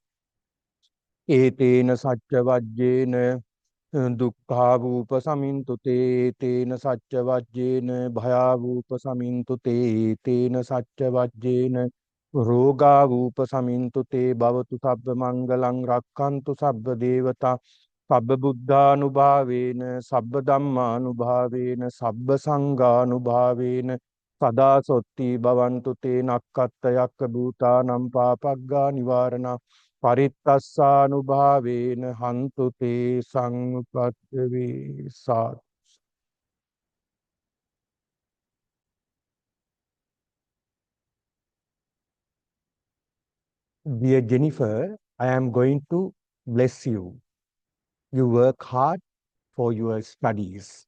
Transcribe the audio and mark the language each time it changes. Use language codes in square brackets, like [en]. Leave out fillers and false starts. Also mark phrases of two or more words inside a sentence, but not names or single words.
[pi] ඒතේන සච්ච වජ්ජේන දුක්ඛා වූප සමින්තු තේ තේන සච්ච වජ්ජේන භයා වූප සමින්තු තේ තේන සච්ච වජ්ජේන රෝගා වූප සමින්තු තේ භවතු සබ්බ මංගලං රක්ඛන්තු සබ්බ දේවතා Sabba buddhanubhavena, sabba dhammanubhavena, sabba sanghanubhavena, sada sotti bhavantu te nakkatta yakka bhutanam papagga nivarana parittassanubhavena hantu te samupatave sat. [en] Dear Jennifer, I am going to bless you. You work hard for your studies.